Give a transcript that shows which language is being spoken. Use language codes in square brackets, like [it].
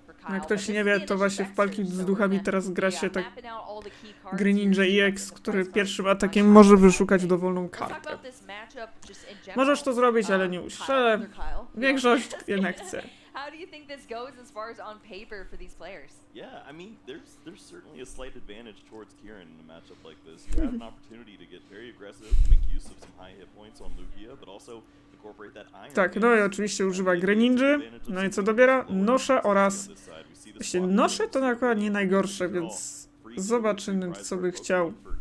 [pl] Jak ktoś nie wie, to właśnie w palki z duchami teraz gra się tak Greninja EX, który pierwszym atakiem może wyszukać dowolną kartę. Możesz to zrobić, ale nie musisz, ale większość jednak chce. [en] How do you think this goes as far as on paper for these players? Yeah, I mean, there's certainly a slight advantage towards Kieran in a matchup like this. You have an opportunity to get very aggressive, make use of some high hit points on Lugia, but also incorporate that iron. [pl] Tak, no i oczywiście używa Greninja. No i co dobiera? Nosze oraz... Jeśli nosze to akurat nie najgorsze, więc zobaczymy, co by chciał.